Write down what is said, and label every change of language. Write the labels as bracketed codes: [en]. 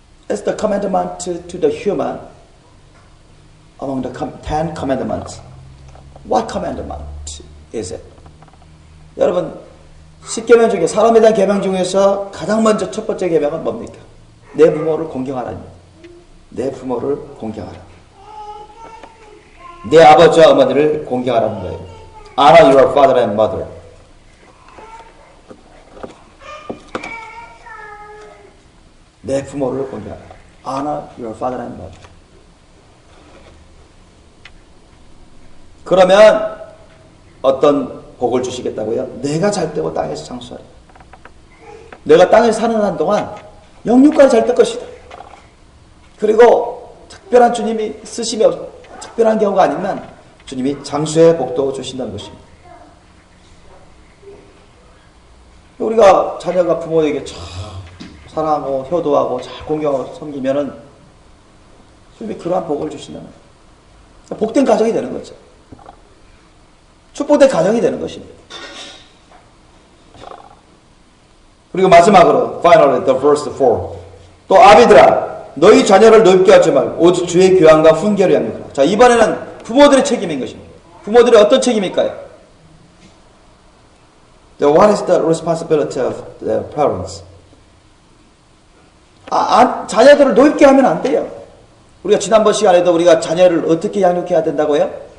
[en] As the commandment to the human among the Ten Commandments. What commandment is it? [ko] 여러분, 10계명 중에 사람에 대한 계명 중에서 가장 먼저 첫 번째 계명은 뭡니까? 내 부모를 공경하라입니다. 내 부모를 공경하라. 내 아버지와 어머니를 공경하라는 거예요. [en] Honor your father and mother. [ko] 내 부모를 공경하라. [en] Honor your father and mother. [ko] 그러면 어떤 복을 주시겠다고요? 내가 잘 되고 땅에서 장수하리. 내가 땅에서 사는 한동안 영육까지 잘 될 것이다. 그리고 특별한 주님이 쓰심이 특별한 경우가 아니면 주님이 장수의 복도 주신다는 것입니다. 우리가 자녀가 부모에게 참 사랑하고 효도하고 잘 공경하고 섬기면은 주님이 그러한 복을 주신다는 거예요. 복된 가정이 되는 거죠. 축복된 가정이 되는 것입니다. 그리고 마지막으로 [en] finally the verse 4. [ko] 또 아비들아 너희 자녀를 넓게 하지 말고 오직 주의 교양과 훈계를 양육하라. 자, 이번에는 부모들의 책임인 것입니다. 부모들의 어떤 책임일까요? [en] What is the responsibility of the parents? [ko] 자녀들을 넓게 하면 안 돼요. 우리가 지난번 시간에도 우리가 자녀를 어떻게 양육해야 된다고요?